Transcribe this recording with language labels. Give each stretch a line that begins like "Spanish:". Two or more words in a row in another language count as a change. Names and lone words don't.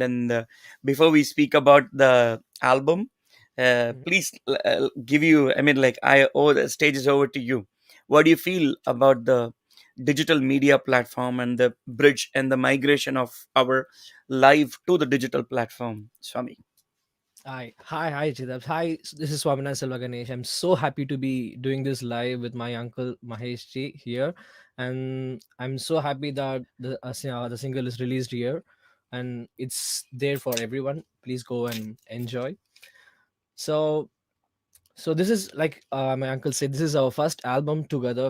English: And before we speak about the album, Mhm. please give you, I owe the stage is over to you. What do you feel about the digital media platform and the bridge and the migration of our live to the digital platform, Swami? Hi, Chidab. Hi, this is Swaminathan Selvaganesh. I'm so happy to be doing this live with my uncle Mahesh Ji here, and I'm so happy that the single is released here, and it's there for everyone. Please go and enjoy. So, so this is like my uncle said, this is our first album together.